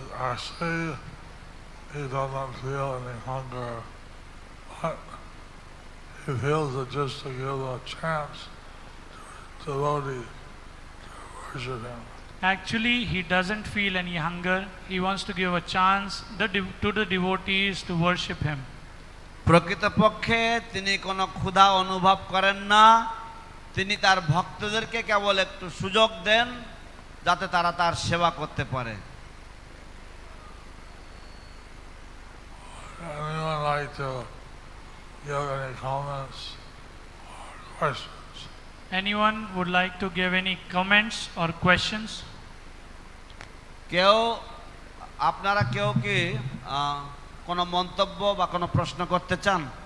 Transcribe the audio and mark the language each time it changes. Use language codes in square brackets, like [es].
[en] actually he doesn't feel any hunger, but he feels it just to give a chance to devotees to worship him. Actually, he doesn't feel any hunger. He wants to give a chance to the devotees to worship him. [bn] প্রকৃতপক্ষে তিনি কোনো ক্ষুধা অনুভব করেন না, তিনি তার ভক্তদেরকে কেবল একটু সুযোগ দেন যাতে তারা তার সেবা করতে পারে। [en] Anyone like to give any comments or questions? Anyone would like to give any comments or questions? [bn] কেউ আপনারা কেউ কি কোনো মন্তব্য বা কোনো প্রশ্ন করতে চান?